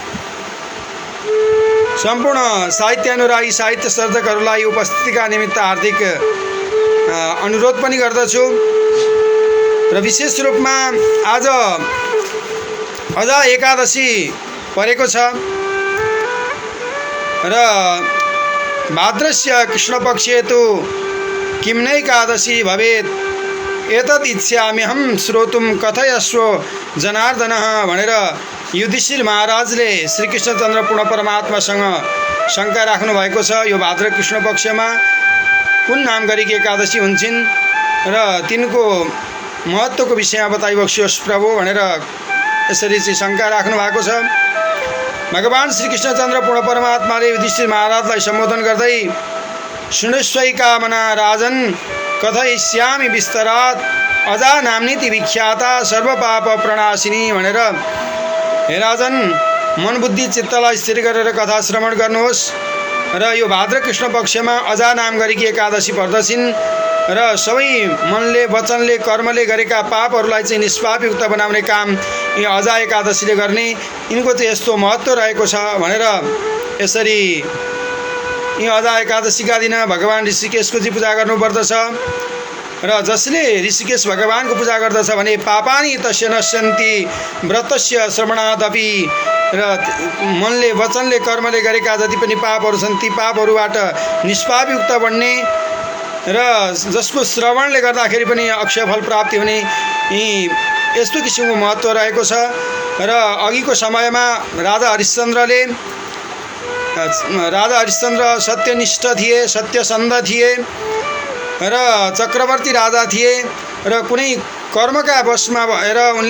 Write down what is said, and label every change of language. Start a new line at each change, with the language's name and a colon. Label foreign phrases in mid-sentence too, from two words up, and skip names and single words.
Nepali: सम्पूर्ण साहित्यानुरागी, साहित्य सर्जकहरूलाई उपस्थितिका निमित्त हार्दिक अनुरोध पनि गर्दछु र विशेष रूपमा आज अजा एकादशी परेको छ र
Sanskrit: भाद्रस्य कृष्णपक्षे तु किं नैकादशी भवेत् एतत् इच्छाम्यहं श्रोतुं कथयस्व जनार्दनः
Nepali: भनेर युधिष्ठिर महाराजले श्रीकृष्णचन्द्र पूर्ण परमात्मासँग शङ्का राख्नु भएको छ। यो भाद्र कृष्ण पक्षमा कुन नाम गरेकी एकादशी हुन्छन् र तिनको महत्त्वको विषयमा बताइबक्सियोस् प्रभु भनेर यसरी चाहिँ शङ्का राख्नु भएको छ। भगवान श्रीकृष्णचन्द्र पूर्ण परमात्माले युधिष्ठिर महाराजलाई सम्बोधन गर्दै
Sanskrit: शृणुष्वै कामना राजन कथयिष्यामि विस्तरात् अजा नाम्नीति विख्याता सर्वपाप प्रणाशिनी
Nepali: भनेर, हे राजन, मन बुद्धि चित्तलाई स्थिर गरेर कथा श्रवण गर्नुहोस् र यो भाद्र कृष्ण पक्षमा अजा नाम गरेकी एकादशी पर्दछिन् र सबै मनले, वचनले, कर्मले गरेका पापहरूलाई चाहिँ निष्पापयुक्त बनाउने काम यो अजा एकादशीले गर्ने, यिनको चाहिँ यस्तो महत्त्व रहेको छ भनेर यसरी यो अजा एकादशीका दिन भगवान ऋषिकेशको चाहिँ पूजा गर्नुपर्दछ र जसले ऋषिकेश भगवानको पूजा गर्दछ भने
Sanskrit: पापानि तस्य नश्यन्ति व्रतस्य श्रवणादपि,
Nepali: र मनले, वचनले, कर्मले गरेका जति पनि पापहरू छन् ती पापहरूबाट निष्पापयुक्त बन्ने र जसको श्रवणले गर्दाखेरि पनि अक्षय फल प्राप्ति हुने, यी यस्तो किसिमको महत्त्व रहेको छ। र अघिको समयमा राजा हरिश्चन्द्र सत्यनिष्ठ थिए, सत्यसन्ध थिए र चक्रवर्ती राजा थिए र कुनै कर्मका वशमा भएर उनले